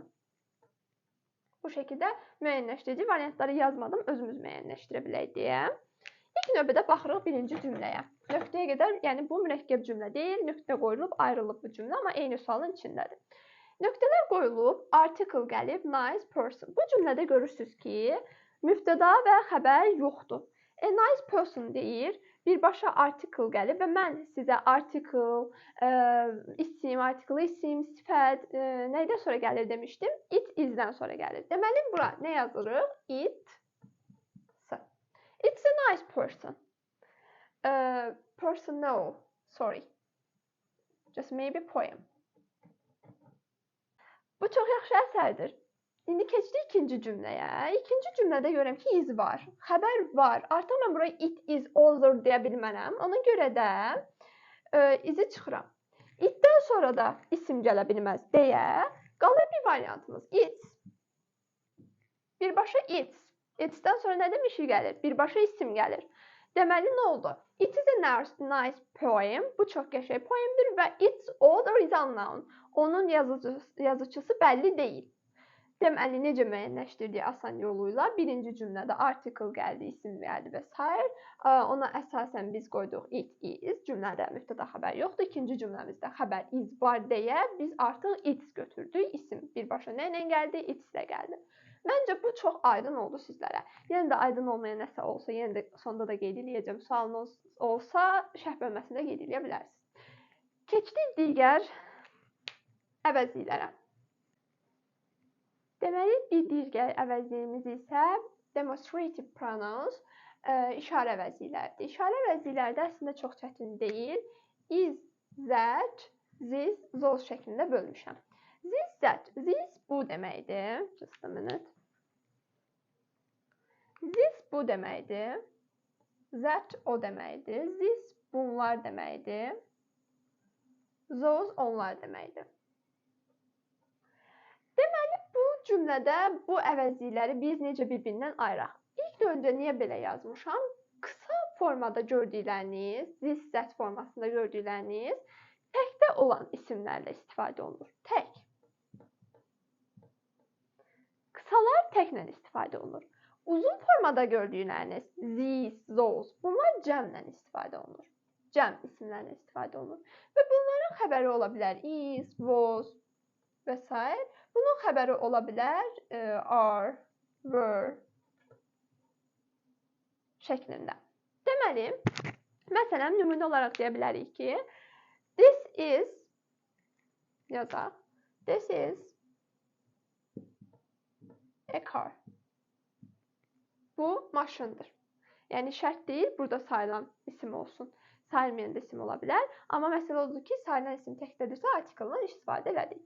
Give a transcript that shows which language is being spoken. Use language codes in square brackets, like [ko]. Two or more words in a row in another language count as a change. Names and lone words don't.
[az] Bu şəkildə müəyyənləşdirici variantları yazmadım, özümüz müəyyənləşdirə bilək deyə. İlk növbədə baxırıq birinci cümləyə. Nöqtəyə qədər, yəni bu mürəkkəb cümlə deyil, nöqtə qoyulub, ayrılıb bu cümlə, amma eyni sualın içindədir. Nöqtələr qoyulub, article gəlib, [en] nice person. [az] Bu cümlədə görürsünüz ki, mübtəda və xəbər yoxdur. [en] A nice person [az] deyir, birbaşa article gəlib və mən sizə article, isim, sifət, nəydən sonra gəlir demişdim? [en] It is- [az] dən sonra gəlir. Deməli, bura nə yazırıq? [en] It's a nice person. Person, no, sorry. Just maybe poem. [az] Bu çox yaxşı əsərdir. İndi keçdik ikinci cümləyə. İkinci cümlədə görürəm ki, is var. Xəbər var. Artıq mən buraya [en] it is older [az] deyə bilmərəm. Ona görə də izi çıxıram. Itdən sonra da isim gələ bilməz deyə qalır bir variantımız. It's. Birbaşa it's. It's-dən sonra nə demişik gəlir? Birbaşa isim gəlir. Deməli, nə oldu? [en] It is a nice poem. [az] Bu çox qəşəng poemdir və [en] its author is unknown. [az] Onun yazıcısı bəlli deyil. Deməli, necə müəyyənləşdirdik asan yoluyla? Birinci cümlədə article gəldi, isim gəldi və s. Ona əsasən biz qoyduq [en] it is. [az] Cümlədə mübtəda xəbər yoxdur. İkinci cümləmizdə xəbər is var deyə biz artıq its götürdük. İsim birbaşa nə ilə gəldi? Its ilə gəldi. Məncə bu çox aydın oldu sizlərə. Yenə də aydın olmayan nəsə olsa, yenə də sonda da qeyd edəcəm. Sualınız olsa, şərh bölməsində qeyd edə bilərsiniz. Keçdik digər əvəzliklərə. Deməli, bir digər əvəzliyimiz isə [en] demonstrative pronouns, [az] işarə əvəzliklərdir. İşarə əvəzliklərdə əslində çox çətin deyil. [en] Is, that, this, those [az] şəklində bölmüşəm. [en] This, that. [az] This bu deməkdir. [en] Just a minute. This [az] bu deməkdir. That o deməkdir. This bunlar deməkdir. Those onlar deməkdir. Deməli, bu cümlədə bu əvəzlikləri biz necə bir-birindən ayıraq? İlk öncə niyə belə yazmışam? Qısa formada gördükləriniz, [en] this, that [az] formasında gördükləriniz təkdə olan isimlərlə istifadə olunur. Tək. Qısalar təklə istifadə olunur. Uzun formada gördükləriniz, [en] these, those, [az] bunlar cəmlə istifadə olunur. Cəm isimlərlə istifadə olunur. Və bunların xəbəri ola bilər [en] is, was [az] və s. Bunun xəbəri ola bilər [en] are, were [az] şəklində. Deməli, məsələn, nümunə olaraq deyə bilərik ki, [en] this is, yazaq, this is a car. [az] Bu maşındır. Yəni şərt deyil, burada sayılan isim olsun. Sayılmayan da isim ola bilər. Amma məsələ odur ki, sayılan isim təkdədirsə artikeldən istifadə elədik.